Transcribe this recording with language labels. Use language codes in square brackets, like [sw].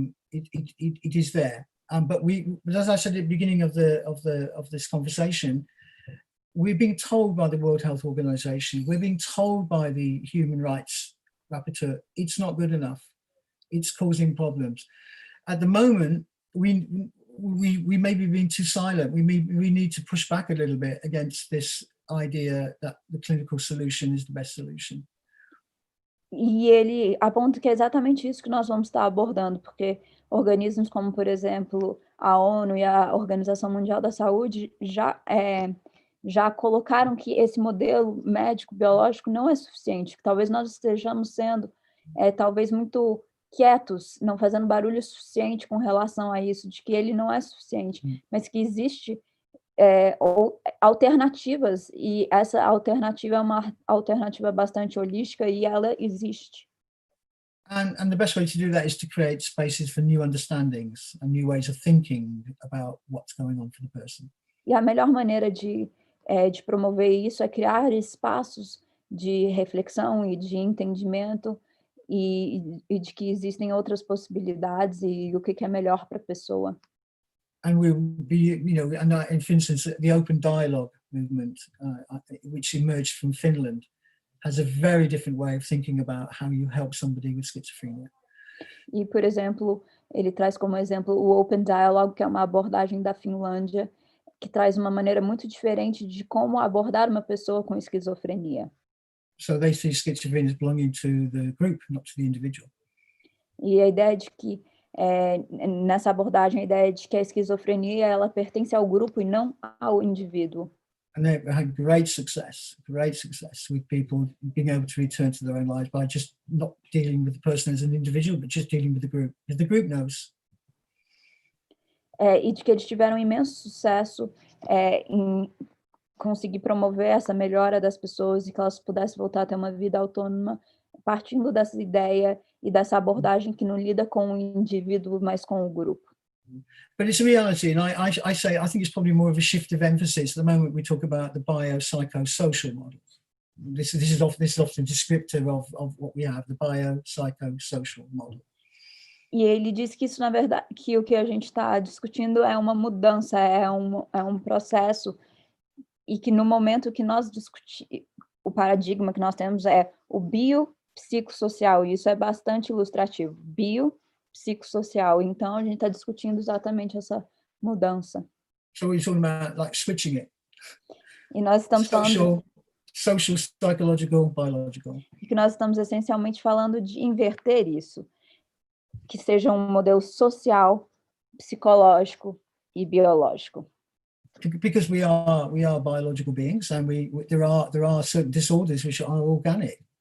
[en] It is there. But as I said at the beginning of this conversation, we're being told by the World Health Organization, we're being told by the Human Rights Rapporteur, it's not good enough. It's causing problems. At the moment, we may be being too silent. We need to push back a little bit against this idea that the clinical solution is the best solution. [pt] E ele aponta que é exatamente isso que nós vamos estar abordando, porque organismos como, por exemplo, a ONU e a Organização Mundial da Saúde já colocaram que esse modelo médico biológico não é suficiente, que talvez nós estejamos sendo talvez muito quietos, não fazendo barulho suficiente com relação a isso, de que ele não é suficiente, mas que existe alternativas, e essa alternativa é uma alternativa bastante holística e ela existe. [en] And the best way to do that is to create spaces for new understandings and new ways of thinking about what's going on for the person. [pt] E a melhor maneira de promover isso é criar espaços de reflexão e de entendimento e de que existem outras possibilidades e o que é melhor para a pessoa. [en] And we'll be, and for instance, the open dialogue movement, which emerged from Finland, has a very different way of thinking about how you help somebody with schizophrenia. [pt] E, por exemplo, ele traz como exemplo o Open Dialogue, que é uma abordagem da Finlândia, que traz uma maneira muito diferente de como abordar uma pessoa com esquizofrenia. [en] So they see schizophrenia as belonging to the group, not to the individual. [pt] E a ideia de que, nessa abordagem, a ideia de que a esquizofrenia ela pertence ao grupo e não ao indivíduo. [en] And they've had great success with people being able to return to their own lives by just not dealing with the person as an individual, but just dealing with the group, because the group knows. [pt] E de que eles tiveram imenso sucesso em conseguir promover essa melhora das pessoas e que elas pudessem voltar a ter uma vida autônoma, partindo dessa ideia e dessa abordagem que não lida com o indivíduo, mas com o grupo. [en] But it's a reality, and I think it's probably more of a shift of emphasis. At the moment, we talk about the biopsychosocial model. This is often descriptive of what we have, the biopsychosocial model. [pt] E ele diz que isso, na verdade, que o que a gente está discutindo é uma mudança, é um processo, e que no momento que nós discutimos, o paradigma que nós temos é o biopsicossocial, e isso é bastante ilustrativo, biopsicossocial. Então, a gente está discutindo exatamente essa mudança. [en] So we're talking about like switching it. [pt] E nós estamos falando... [en] Social, psychological, biological. [pt] E que nós estamos essencialmente falando de inverter isso, que seja um modelo social, psicológico e biológico. [en] Because we are biological beings, and there are certain disorders which are organic.